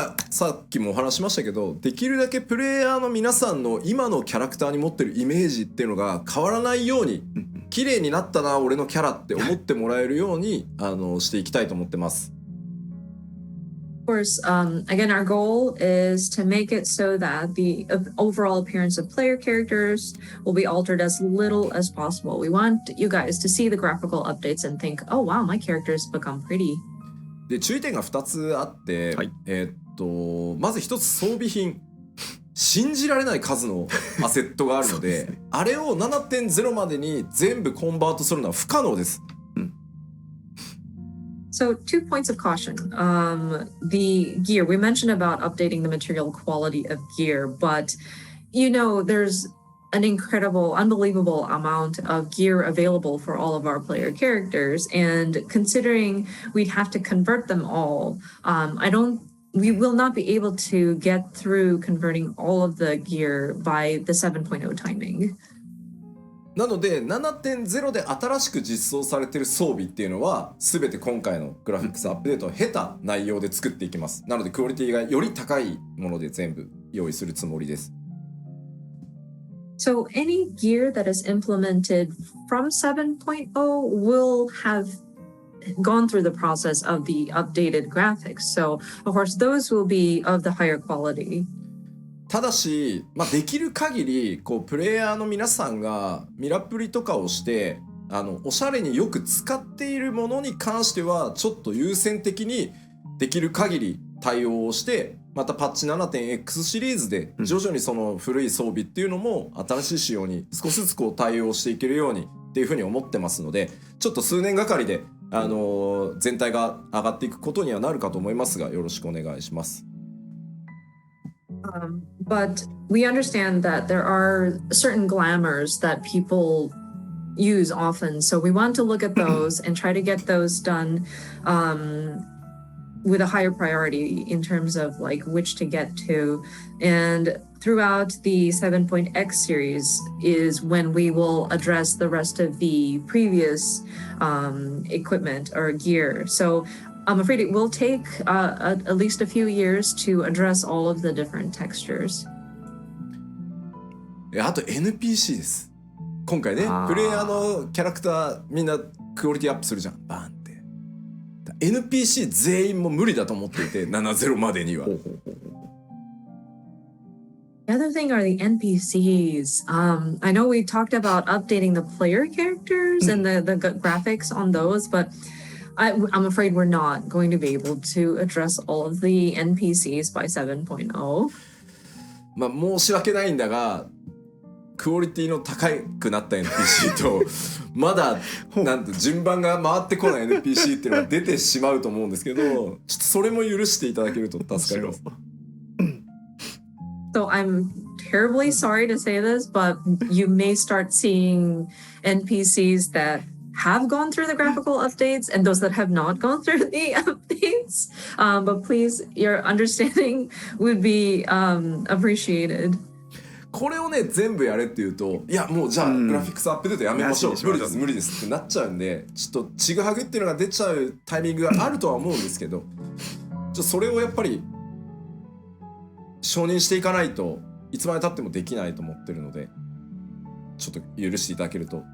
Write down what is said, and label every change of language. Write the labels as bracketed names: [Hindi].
[Japanese] さっきもお話しましたけど、できるだけプレイヤーの皆さんの今のキャラクターに持ってるイメージっていうのが変わらないように、綺麗になったな俺のキャラって思ってもらえるようにしていきたいと思ってます。 [English] Of course, again, our goal is to make it so that the overall appearance of player characters will be altered as little as possible. We want you guys to see the graphical updates and think, oh wow, my character's become pretty. [Japanese] で注意点が2つあって、はい、まず1つ装備品、信じられない数のアセットがあるのであれを 7.0 までに全部コンバートするのは不可能です。 [English] So 2 points of caution. The gear, we mentioned about updating the material quality of gear, but there's an incredible, unbelievable amount of gear available for all of our player characters. And considering we'd have to convert them all, we will not be able to get through converting all of the gear by the 7.0 timing. [Japanese] なので 7.0 で新しく実装されている装備っていうのは全て今回のグラフィックスアップデートを経た内容で作っていきます。なのでクオリティがより高いもので全部用意するつもりです。 [English] So any gear that is implemented from 7.0 will have gone through the process of the updated graphics. So of course those will be of the higher quality. [Japanese] ただし、できる限りプレイヤーの皆さんがミラプリとかをしておしゃれによく使っているものに関してはちょっと優先的にできる限り対応をして、またパッチ 7.x シリーズで徐々にその古い装備っていうのも新しい仕様に少しずつ対応していけるようにっていうふうに思ってますので、ちょっと数年がかりで全体が上がっていくことにはなるかと思いますが、よろしくお願いします。 [English] But we understand that there are certain glamours that people use often, so we want to look at those and try to get those done with a higher priority in terms of like which to get to. And throughout the 7.x series is when we will address the rest of the previous equipment or gear. So I'm afraid it will take at least a few years to address all of the different textures. [Japanese] あと NPC です。今回ね、プレイヤーのキャラクターみんなクオリティアップするじゃん、バーンって。 NPC 全員も無理だと思っていて、70までには。 [English] The other thing are the NPCs. I know we talked about updating the player characters and the graphics on those, but I'm afraid we're not going to be able to address all of the NPCs by 7.0. [Japanese] まあ申し訳ないんだが、クオリティの高くなった NPC とまだなんて順番が回ってこない NPC っていうのが出てしまうと思うんですけど、ちょっとそれも許していただけると助かります。 [English] So I'm terribly sorry to say this, but you may start seeing NPCs that have gone through the graphical updates and those that have not gone through the updates. But please, your understanding would be appreciated. [Japanese] これをね全部やれって言うと、いやもうじゃあグラフィックスアップデートやめましょう、無理です無理ですってなっちゃうんで、ちょっとちぐはぐっていうのが出ちゃうタイミングがあるとは思うんですけど、それをやっぱり承認していかないといつまで経ってもできないと思ってるので、ちょっと許していただけると。